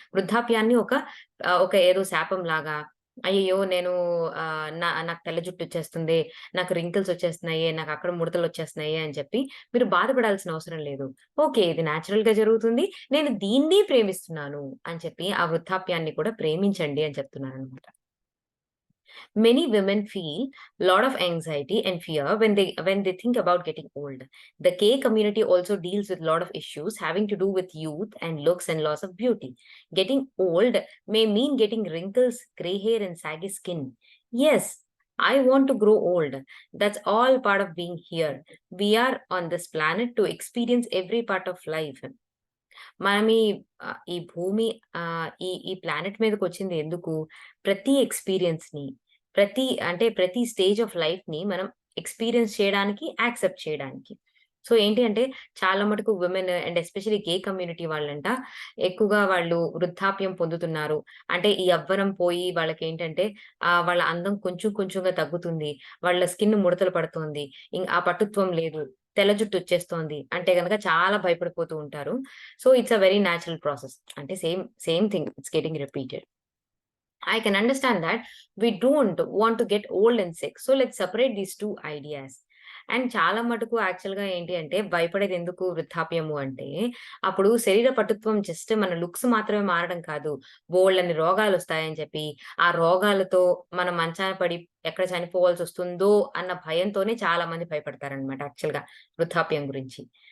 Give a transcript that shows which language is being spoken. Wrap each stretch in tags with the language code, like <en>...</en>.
<te>వృద్ధాప్యాన్ని ఒక ఏదో శాపంలాగా, అయ్యయ్యో! నేను నాకు తెల్ల జుట్టొచ్చేస్తుంది, నాకు రింకిల్స్ వచ్చేస్తున్నాయి, నాకక్కడ ముడతలొచ్చేస్తున్నాయి అని చెప్పి మీరు బాధపడాల్సిన అవసరం లేదు. ఓకే. ఇది నేచురల్‌గా జరుగుతుంది. నేను దీన్ని ప్రేమిస్తున్నాను అని చెప్పి ఆ వృద్ధాప్యాన్ని కూడా ప్రేమించండి అని చెప్తున్నాననమాట.</te> <en>Many women feel a lot of anxiety and fear when they think about getting old. The K community also deals with a lot of issues having to do with youth and looks and loss of beauty. Getting old may mean getting wrinkles, gray hair, and saggy skin. Yes, I want to grow old. That's all part of being here. We are on this planet to experience every part of life.</en> <te>మనం ఈ భూమి ఈ ఈ planet మీదకొచ్చింది ఎందుకు? ప్రతి ఎక్స్‌పీరియన్స్‌ని, ప్రతి stage of లైఫ్‌ని మనం ఎక్స్‌పీరియన్స్ చేయడానికి, యాక్సెప్ట్ చేయడానికి. సో, ఏంటి అంటే చాలా మటుకు women and especially gay community వాళ్ళంట ఎక్కువగా వాళ్ళు వృద్ధాప్యం పొందుతున్నారు. అంటే ఈ యవ్వనం పోయి వాళ్ళకేంటంటే వాళ్ళ అందం కొంచెం కొంచెంగా తగ్గుతుంది. వాళ్ళ స్కిన్ ముడతలు పడుతోంది. ఆ పటుత్వం లేదు. తెల్ల జుట్టొచ్చేస్తోంది. అంటే గనక చాలా భయపడిపోతూ ఉంటారు. So,</te> <en>It's a very natural process. అంటే same thing it's getting repeated. I can understand that we don't want to get old and sick. So let's separate these two ideas.</en> <te>And చాలా మటుకు యాక్చువల్‌గా ఏంటి అంటే భయపడేదెందుకు వృద్ధాప్యము అంటే, అప్పుడు శరీర పటుత్వం జస్ట్ మన లుక్స్ మాత్రమే మారడం కాదు. బోలెడన్ని రోగాలొస్తాయని చెప్పి, ఆ రోగాలతో మనం మంచాన పడి ఎక్కడ చనిపోవాల్సొస్తుందో అన్న భయంతోనే చాలా మంది భయపడతారనమాట యాక్చువల్‌గా వృద్ధాప్యం గురించి.</te>